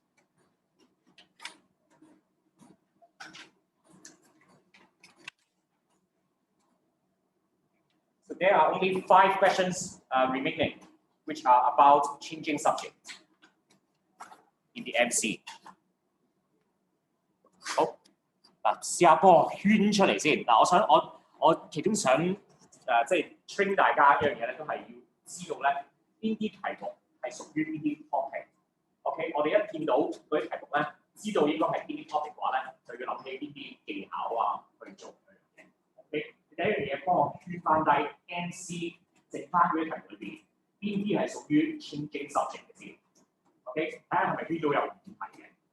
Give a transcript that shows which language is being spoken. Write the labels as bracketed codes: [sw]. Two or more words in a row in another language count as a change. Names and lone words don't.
[en] So there are only 5 questions remaining, which are about changing subject in the MC. [yue] 好，嗱，試下幫我圈出嚟先。嗱，我其中想即係 train 大家一樣嘢咧，都係要知道咧邊啲題目係屬於邊啲 topic。OK， 我哋一見到嗰啲題目咧，知道應該係邊啲 topic 嘅話咧，就要諗起邊啲技巧啊去做嗰樣嘢。OK， 第一樣嘢幫我圈翻低 MC 剩翻嗰啲題目裏邊，邊啲係屬於 [en] changing subject [yue] 嘅先。OK， 睇下係咪圈到有問題嘅。